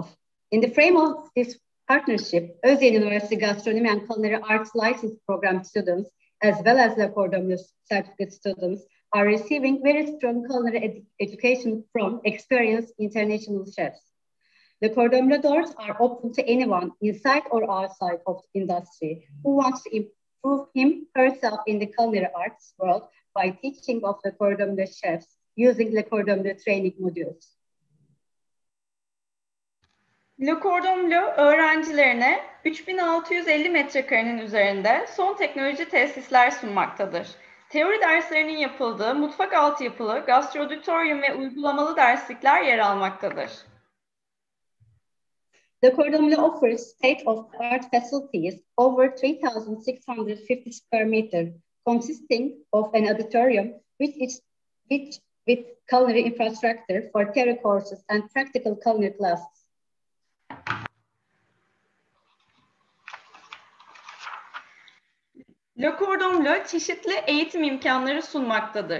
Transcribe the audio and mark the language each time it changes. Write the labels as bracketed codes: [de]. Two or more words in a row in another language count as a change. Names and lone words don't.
[en] In the frame of this partnership, Özyeğin University Gastronomy and Culinary Arts License Program students, as well as Le Cordon Bleu certificate students, are receiving very strong culinary education from experienced international chefs. Le Cordon Bleu doors are open to anyone inside or outside of the industry who wants to improve herself in the culinary arts world by teaching of Le Cordon Bleu chefs using Le Cordon Bleu training modules. [tr] Le Cordon Bleu öğrencilerine 3650 metrekarenin üzerinde son teknoloji tesisler sunmaktadır. Teori derslerinin yapıldığı mutfak altyapılı, gastroditoryum ve uygulamalı derslikler yer almaktadır. [en] Le Cordon Bleu offers state-of-the-art facilities over 3,650 square meters, consisting of an auditorium with culinary infrastructure for theory courses and practical culinary classes. [tr] Le Cordon Bleu çeşitli eğitim imkanları sunmaktadır.